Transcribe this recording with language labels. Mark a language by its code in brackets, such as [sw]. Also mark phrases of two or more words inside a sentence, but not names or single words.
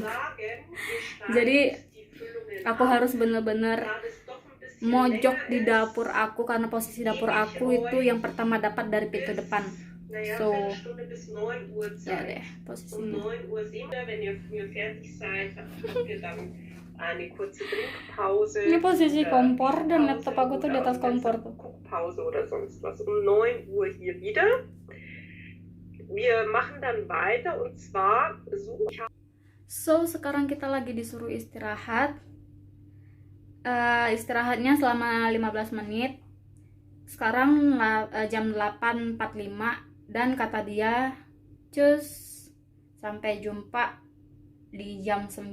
[id] Jadi aku harus bener-bener mojok di dapur aku, karena posisi dapur aku itu yang pertama dapat dari pintu depan. So ya deh posisinya. Ini posisi kompor, dan laptop aku tuh di atas kompor tuh. [de] Pause oder sonst was. Um 9 Uhr hier wieder. Wir machen dann weiter und zwar [id] So sekarang kita lagi disuruh istirahat. Istirahatnya selama 15 menit. Sekarang jam 8.45, dan kata dia cus sampai jumpa di jam 9.